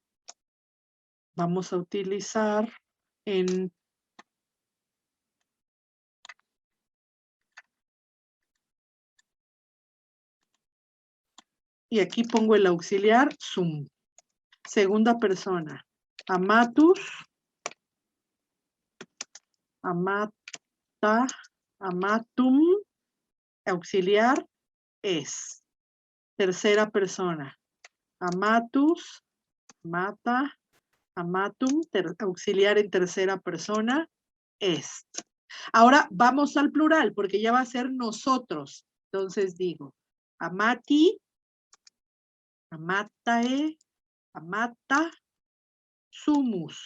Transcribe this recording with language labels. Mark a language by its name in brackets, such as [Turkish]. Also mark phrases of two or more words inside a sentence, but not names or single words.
[Spanish] Vamos a utilizar y aquí pongo el auxiliar sum. Segunda persona, [Latin] amatus, amata, amatum, [Spanish] auxiliar es. Tercera persona, [Latin] amatus, amata, amatum, [Spanish] auxiliar en tercera persona, est. Ahora vamos al plural, porque ya va a ser nosotros. Entonces digo, [Latin] amati, amatae, amata, sumus.